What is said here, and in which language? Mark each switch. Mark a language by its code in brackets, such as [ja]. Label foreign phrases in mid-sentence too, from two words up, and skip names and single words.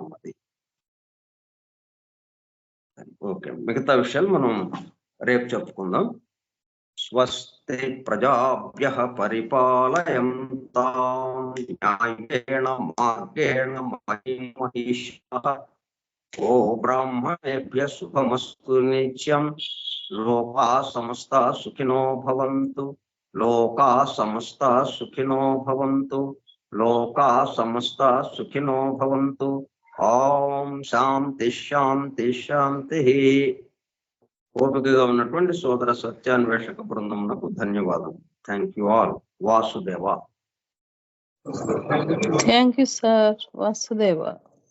[te] అది ఓకే, మిగతా విషయాలు మనం రేపు చెప్పుకుందాం. [sa] స్వస్తి ప్రజాభ్యః పరిపాలయంతాం న్యాయేణ మార్గేణ మహిం మహిషః. ఓ బ్రాహ్మణేభ్యః శుభమస్తు నిత్యం. లోకా సమస్తా సుఖినో భవంతు. లోకా సమస్తా సుఖినో భవంతు. లోకా సమస్త సుఖినో భవంతు. ఓం శాంతి శాంతి శాంతి. [te] ఓపికగా ఉన్నటువంటి సోదర సత్యాన్వేషక బృందమునకు ధన్యవాదం. [en] thank you all. వాసుదేవ. thank you sir. వాసుదేవ.